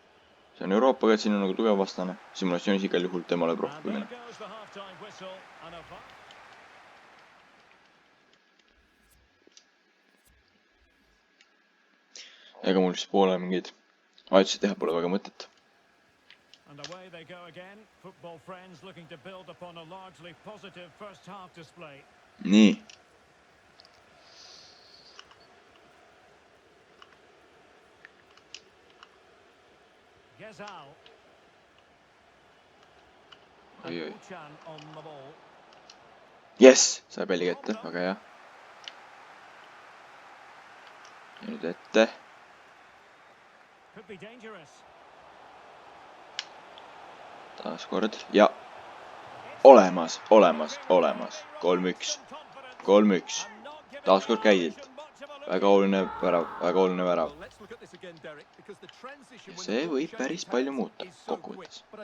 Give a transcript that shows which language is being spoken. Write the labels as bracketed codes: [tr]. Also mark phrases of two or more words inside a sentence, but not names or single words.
[et] See on Euroopaga, et siin on nagu tugev vastane. Simulatsioonis igal juhul temale rohkem kui mine. Ega mul siis poole mingeid vahetusi teha pole väga mõtet. [en] And away they go again. Football friends looking to build upon a largely positive first half display. [et] Nii. Gezal. Oi. [en] On the ball. Yes, [et] sai palli kätte, väga hea. Ja nüüd ette. [en] Could be dangerous. [et] Taas kord. Ja. Olemas. 3-1. Taas kord käidilt. Väga oluline värav. Ja see võib päris palju muuta kokkuvõttes.